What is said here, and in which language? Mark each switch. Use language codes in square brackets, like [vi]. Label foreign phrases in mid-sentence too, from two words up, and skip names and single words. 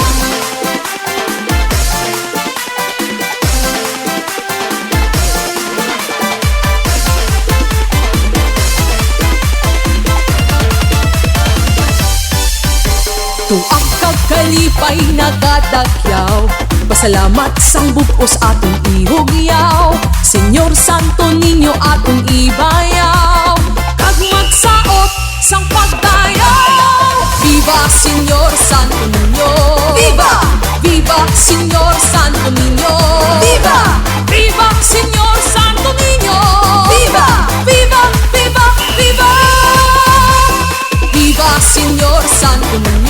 [hil] Tuak kag kalipay nagadagyaw, pasalamat sang bugos atong ihugyaw, Señor Santo Niño atong ibayaw, kag magsaot sang pagdayaw. Viva Señor Santo Niño! Viva! Viva Señor Santo Niño! Viva! Viva Señor Santo Niño! Viva! Viva! Viva! Viva! Viva Señor Santo Niño!